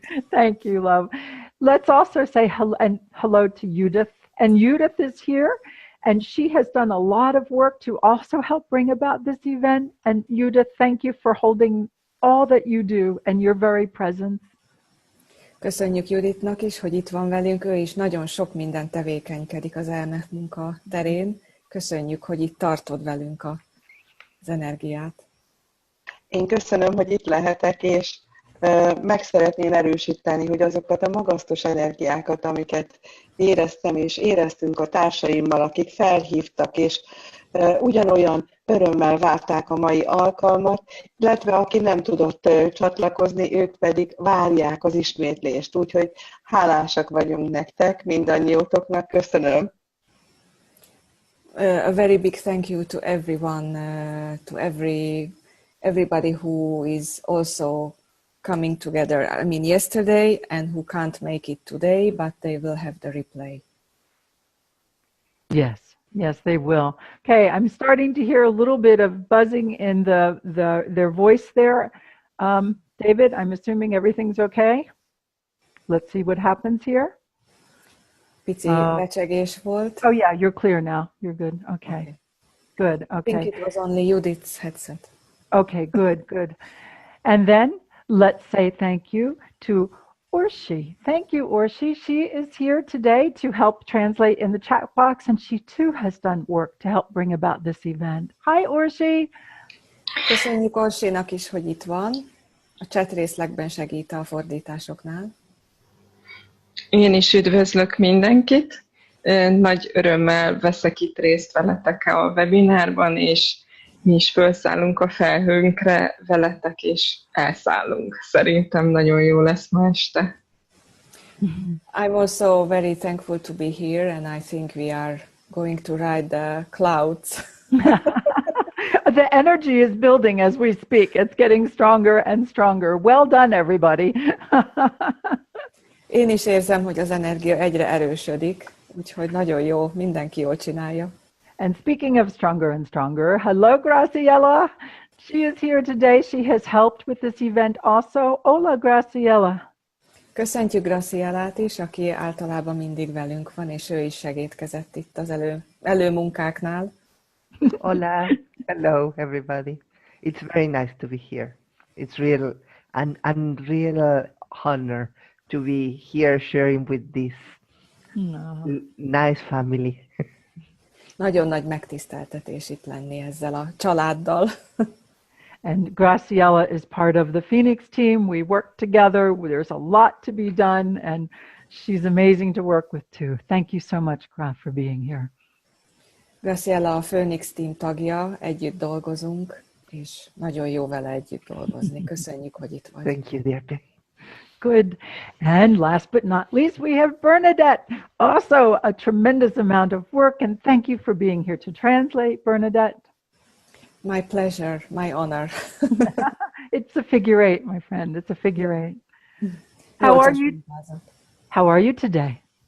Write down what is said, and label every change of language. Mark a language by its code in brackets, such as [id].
[en] Thank you, love. Let's also say hello to Judith. And Judith is here, And she has done a lot of work to also help bring about this event. And Judith, thank you for holding all that you do and your very presence. [hu] Köszönjük Juditnak is, hogy itt van velünk, ő is nagyon sok minden tevékenykedik az EMF munka terén. Köszönjük, hogy itt tartod velünk az energiát. Én köszönöm, hogy itt lehetek, és meg szeretném erősíteni, hogy azokat a magasztos energiákat, amiket éreztem és éreztünk a társaimmal, akik felhívtak, és ugyanolyan örömmel várták a mai alkalmat, illetve aki nem tudott csatlakozni, ők pedig várják az ismétlést. Úgyhogy hálásak vagyunk nektek, mindannyiótoknak. Köszönöm. [en] A very big thank you to everyone, to everybody who is also coming together. I mean, yesterday and who can't make it today, but they will have the replay. Yes, they will. Okay, I'm starting to hear a little bit of buzzing in their voice there. David, I'm assuming everything's okay. Let's see what happens here. [hu] Pici recsegés volt. [en] Oh yeah, you're clear now. You're good. Okay. Good. Okay. I think it was only Judith's headset. Okay, good. And then let's say thank you to Orshi. Thank you, Orshi. She is here today to help translate in the chat box, and she too has done work to help bring about this event. Hi, Orshi. [hu] Köszönjük Orsinak is, hogy itt van. A chat részlegben segít a fordításoknál. Én is üdvözlök mindenkit. Nagy örömmel veszek itt részt veletek a webinárban, és mi is felszállunk a felhőnkre veletek, és elszállunk. Szerintem nagyon jó lesz ma este. [en] I'm also very thankful to be here, and I think we are going to ride the clouds. The energy is building as we speak. It's getting stronger and stronger. Well done, everybody. [hu] Én is érzem, hogy az energia egyre erősödik, úgyhogy nagyon jó, mindenki jól csinálja. [en] And speaking of stronger and stronger, hello, Graciela. She is here today. She has helped with this event also. [es] Hola, Graciela. [hu] Köszöntjük Gracielát is, aki általában mindig velünk van, és ő is segítkezett itt az előmunkáknál. [en] Hola, hello everybody. It's very nice to be here. It's real honor to be here sharing with this nice family. [hu] Nagyon nagy megtiszteltetés itt lenni ezzel a családdal. [en] And Graciela is part of the Phoenix team. We work together. There's a lot to be done, and she's amazing to work with too. Thank you so much, Gra, for being here. [hu] Graciela a Phoenix team tagja, együtt dolgozunk, és nagyon jó vele együtt dolgozni. Köszönjük, hogy itt vagy. [en] Thank you, dear. Good. And last but not least, we have Bernadette. Also a tremendous amount of work, and thank you for being here to translate, Bernadette. My pleasure, my honor. It's a figure eight, my friend. It's a figure eight. How are you? How are you today?